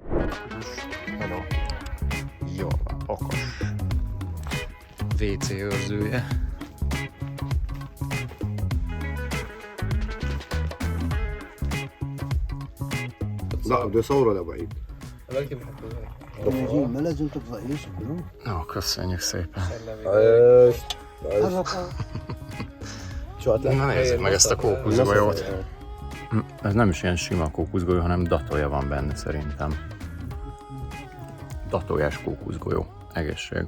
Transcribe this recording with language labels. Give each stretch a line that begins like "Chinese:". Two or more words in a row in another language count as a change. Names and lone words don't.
Hungarian: Hello. Jó van, okos. WC őrzője.
Arabic: لا بدي اصوره لبعيد. ما لازم تفضحيش كلهم.
Hungarian: Ó, köszönjük szépen. Na nézzük meg ezt a kókuszgolyót. Ez nem is ilyen sima kókuszgolyó, hanem datolja van benne szerintem. Datoljás kókuszgolyó. Egészség.